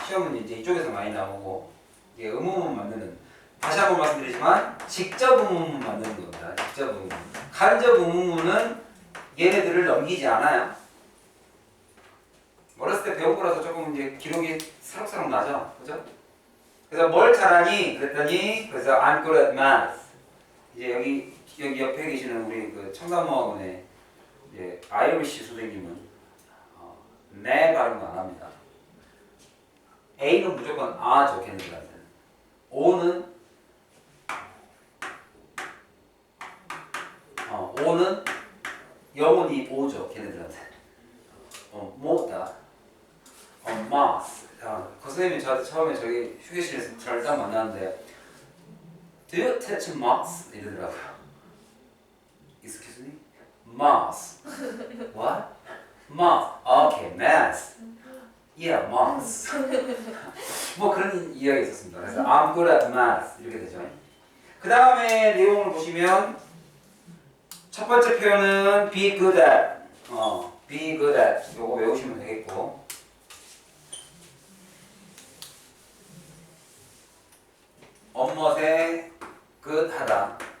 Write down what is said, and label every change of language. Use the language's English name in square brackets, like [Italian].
[Korean] 시험은 이제 이쪽에서 많이 나오고 이게 의문문 만드는 다시 한번 말씀드리지만 직접 의문문 만드는 겁니다. 직접 의문문. 간접 의문문은 얘네들을 넘기지 않아요. 어렸을 때 배운 거라서 조금 이제 기록이 새록새록 나죠, 그죠? 그래서 뭘 잘하니? 그랬더니 그래서 [English] I'm good at math. [Korean] 이제 여기 옆에 계시는 우리 그 청담모학원의 이제 아이리시 선생님은 네 발음도 안 합니다. A는 무조건 아죠, 걔네들한테는. O는 영원히 오죠, 걔네들한테. 뭐다. math. 그 선생님이 저한테 처음에 저기 휴게실에서 저를 딱 만났는데 [English] Do you teach math? [Korean] 이러더라고요. [English] Excuse me? Math. What? Math. Okay, math. Yeah, math. [Korean] 뭐 그런 이야기가 있었습니다. 그래서 [English] I'm good at math [Korean] 이렇게 되죠. 그 다음에 내용을 보시면 첫 번째 표현은 be good at. [English] be good at. [Korean] 요거 외우시면 되겠고. 엄멋에 good 하다.